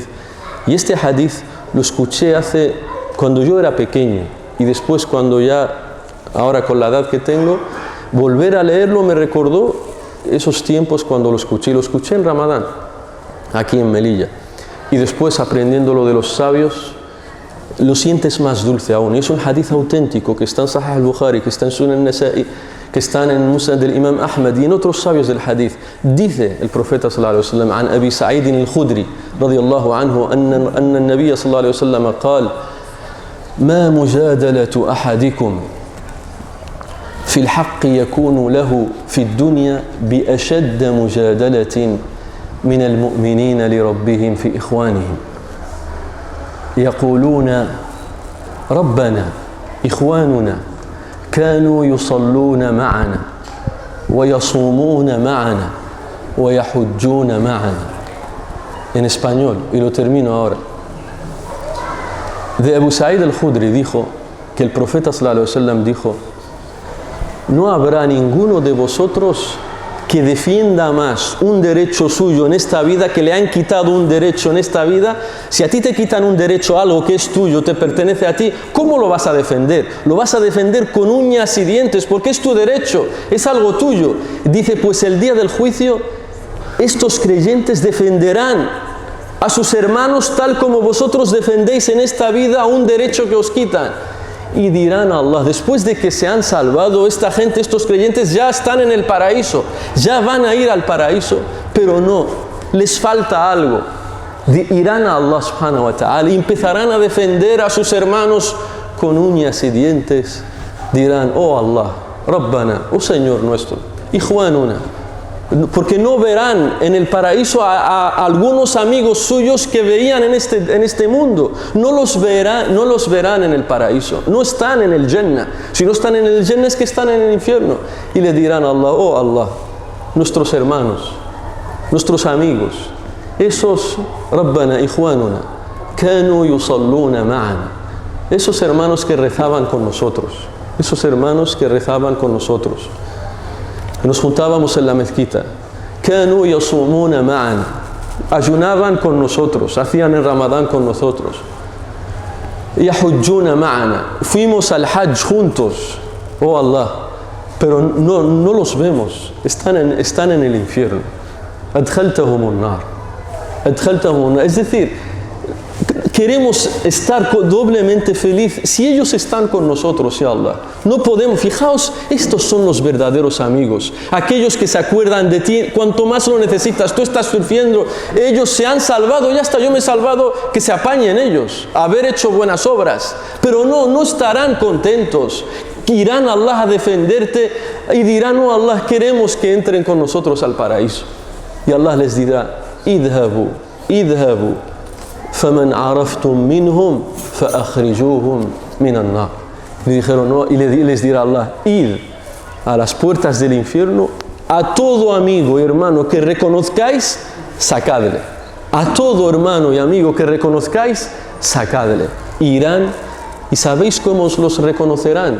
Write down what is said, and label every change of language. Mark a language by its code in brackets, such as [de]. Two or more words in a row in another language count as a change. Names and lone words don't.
[es] Y este hadith lo escuché cuando yo era pequeño, y después ahora con la edad que tengo, volver a leerlo me recordó esos tiempos cuando lo escuché. Lo escuché en Ramadán, aquí en Melilla. Y después, aprendiéndolo de los sabios, lo sientes más dulce aún. Es un hadith auténtico que está en Sahih al-Bukhari, que está en Sunan al-Nasa'i, que están en Musnad del Imam Ahmad y en otros sabios del hadith. Dice el profeta [ar] صلى الله عليه وسلم عن أبي سعيد الخدري رضي الله عنه أن النبي صلى الله عليه وسلم قال ما مجادلة أحدكم في الحق يكون له في الدنيا بأشد مجادلة من المؤمنين لربهم في إخوانهم يقولون ربنا إخواننا كانوا يصلون معنا ويصومون معنا ويحجون معنا. [es] En español, y lo termino ahora. De Abu Sa'id al-Khudri dijo que el profeta [ar] صلى الله عليه وسلم [es] dijo: no habrá ninguno de vosotros que defienda más un derecho suyo en esta vida, que le han quitado un derecho en esta vida. Si a ti te quitan un derecho, algo que es tuyo, te pertenece a ti, ¿cómo lo vas a defender? Lo vas a defender con uñas y dientes, porque es tu derecho, es algo tuyo. Dice, pues el día del juicio, estos creyentes defenderán a sus hermanos tal como vosotros defendéis en esta vida un derecho que os quitan. y dirán a Allah, después de que se han salvado, esta gente, estos creyentes ya están en el paraíso, ya van a ir al paraíso, pero no, les falta algo. Irán a Allah [ar] سبحانه وتعالى [es] y empezarán a defender a sus hermanos con uñas y dientes. Dirán, oh Allah, Rabbana, oh Señor nuestro, Ikhwanuna, porque no verán en el paraíso a algunos amigos suyos que veían en este mundo. No los verán en el paraíso. No están en el Jannah. Si no están en el Jannah es que están en el infierno. Y le dirán a Allah, oh Allah, nuestros hermanos, nuestros amigos, esos [ar] ربنا إخواننا كانوا يصلون معنا, [es] esos hermanos que rezaban con nosotros, esos hermanos que rezaban con nosotros. Nos juntábamos en la mezquita. [ar] كانوا يصومون معنا, [es] ayunaban con nosotros, hacían el Ramadán con nosotros. [ar] يحجون معنا, [es] fuimos al Hajj juntos, oh Allah, pero no los vemos, están en el infierno. [ar] أدخلتهم النار، أدخلتهم النار. [es] Es decir, queremos estar doblemente feliz si ellos están con nosotros, ya Allah. No podemos, fijaos, estos son los verdaderos amigos, aquellos que se acuerdan de ti cuanto más lo necesitas. Tú estás sufriendo, ellos se han salvado, ya está, yo me he salvado, que se apañen ellos, haber hecho buenas obras, pero no estarán contentos. Irán a Allah a defenderte y dirán, oh Allah, queremos que entren con nosotros al paraíso. Y Allah les dirá, [ar] idhabu, فَمَنْ عَرَفْتُمْ مِنْهُمْ فَأَخْرِجُوهُمْ مِنَ النَّارِ. [es] Le dijeron, no, y les dirá Allah, id a las puertas del infierno, a todo amigo y hermano que reconozcáis, sacadle. A todo hermano y amigo que reconozcáis, sacadle. Irán, y ¿sabéis cómo os los reconocerán?